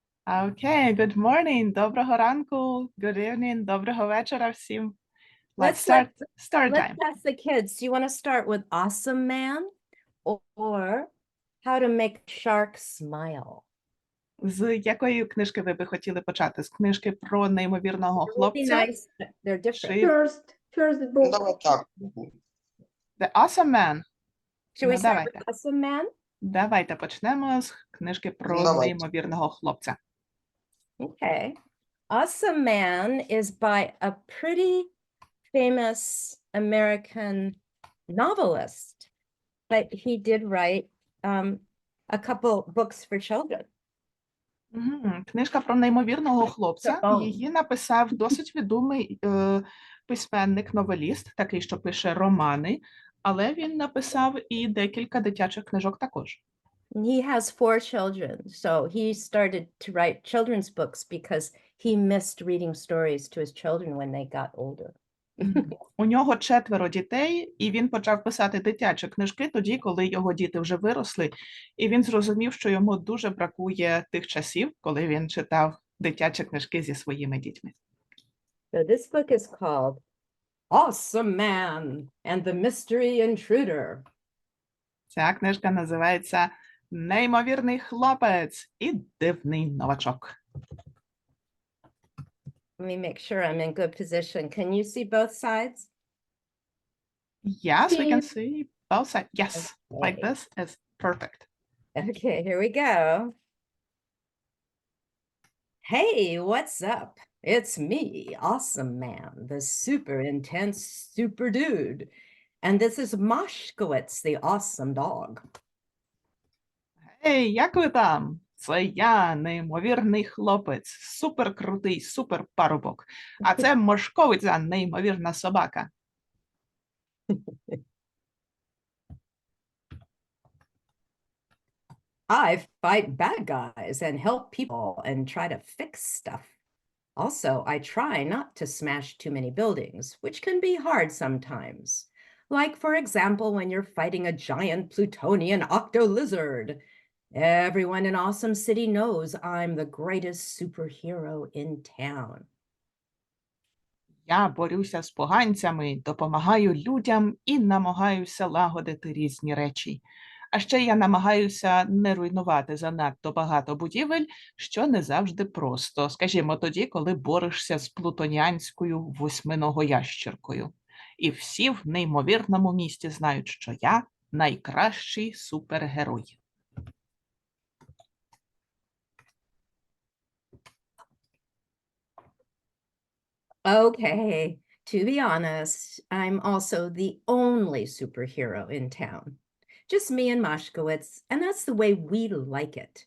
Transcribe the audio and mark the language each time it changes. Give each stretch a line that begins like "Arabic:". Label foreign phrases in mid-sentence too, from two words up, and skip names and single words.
English: Okay, good morning,
Ukrainian: доброго ранку,
English: good evening,
Ukrainian: доброго вечора всім.
English: Let's start time. Let's ask the kids, do you want to start with Awesome Man or How to Make Shark Smile?
Ukrainian: З якої книжки ви би хотіли почати? З книжки про неймовірного хлопця?
English: Nice. They're different.
Ukrainian: Чи
English: First book.
Ukrainian: Давай так.
English: The Awesome Man? Should we
Ukrainian: Ну,
English: start
Ukrainian: давайте.
English: with Awesome Man?
Ukrainian: Давайте почнемо з книжки про Давайте. неймовірного хлопця.
English: Okay. Awesome Man is by a pretty famous American novelist, but he did write a couple books for children.
Ukrainian: Книжка про неймовірного хлопця.
English: Chabon.
Ukrainian: Її написав досить відомий письменник-новеліст, такий, що пише романи, але він написав і декілька дитячих книжок також.
English: He has 4 children, so he started to write children's books because he missed reading stories to his children when they got older.
Ukrainian: У нього 4 дітей, і він почав писати дитячі книжки тоді, коли його діти вже виросли, і він зрозумів, що йому дуже бракує тих часів, коли він читав дитячі книжки зі своїми дітьми.
English: So this book is called Awesome Man and the Mystery Intruder.
Ukrainian: Ця книжка називається «Неймовірний хлопець і дивний новачок».
English: Let me make sure I'm in good position. Can you see both sides? Yes, we can see both sides. Yes, like Okay. this is perfect. Okay, here we go. Hey, what's up? It's me, Awesome Man, the super intense super dude. And this is Moshkowitz, the awesome dog.
Ukrainian: Ей, як ви там? Це я, неймовірний хлопець, суперкрутий суперпарубок. А це Мошковиця, неймовірна собака.
English: I fight bad guys and help people and try to fix stuff. Also, I try not to smash too many buildings, which can be hard sometimes. Like, for example, when you're fighting a giant Plutonian octo-lizard. Everyone in Awesome City knows I'm the greatest superhero in town.
Ukrainian: Я борюся з поганцями, допомагаю людям і намагаюся лагодити різні речі. А ще я намагаюся не руйнувати занадто багато будівель, що не завжди просто. Скажімо, тоді, коли борешся з плутоніанською восьминогоящеркою. І всі в неймовірному місті знають, що я найкращий супергерой.
English: Okay, to be honest, I'm also the only superhero in town. Just me and Moshkowitz, and that's the way we like it.